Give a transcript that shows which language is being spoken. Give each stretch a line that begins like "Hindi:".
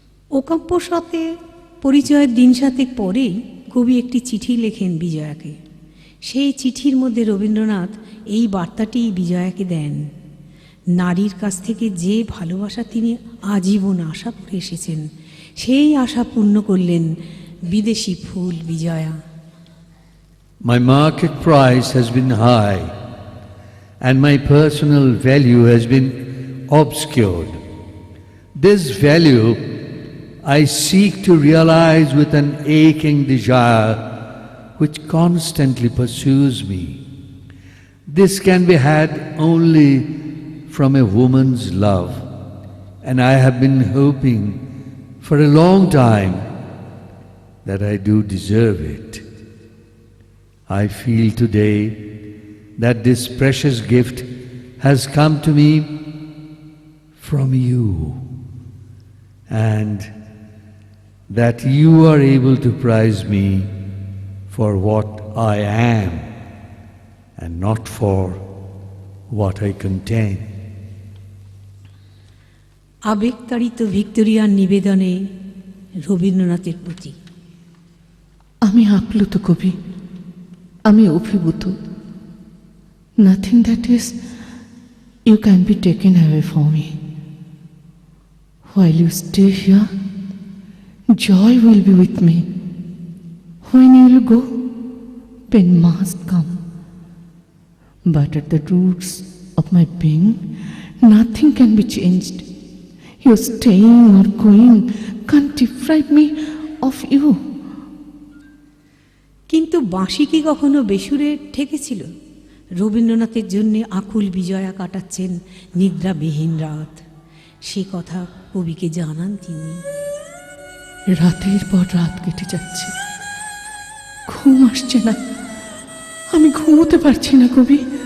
Bangla: ওকাব্যর সাথে পরিচয়ের দিন সাতেক পরেই কবি একটি চিঠি লেখেন বিজয়াকে। সেই চিঠির মধ্যে রবীন্দ্রনাথ এই বার্তাটি বিজয়াকে দেন। নারীর কাছ থেকে যে ভালোবাসা তিনি আজীবন আশা করে এসেছেন, সেই আশা পূর্ণ করলেন বিদেশি ফুল Bijoya.
English: My market price has been high and my personal value has been obscured. This value I seek to realize with an aching desire which constantly pursues me. This can be had only from a woman's love, and I have been hoping for a long time that I do deserve it. I feel today that this precious gift has come to me from you, and that you are able to prize me for what I am and not for what I contain.
Bangla: আবেগতাড়িত ভিক্টোরিয়ার নিবেদনে রবীন্দ্রনাথের প্রতি। আমি আপ্লুত কবি, আমি অভিভূত।
English: Nothing that is you can be taken away from me. While you stay here, joy will be with me. When you will go, pain must come. But at the roots of my being, nothing can be changed. Your staying or going can't deprive me of you.
Bangla: কিন্তু বাঁশি কি কখনো বেসুরে ঠেকেছিল? রবীন্দ্রনাথের জন্য আকুল বিজয়া কাটাচ্ছেন নিদ্রাবিহীন রাত। সে কথা কবিকে জানান তিনি। রাতের পর রাত কেটে যাচ্ছে, ঘুম আসছে না, আমি ঘুমোতে পারছি না কবি।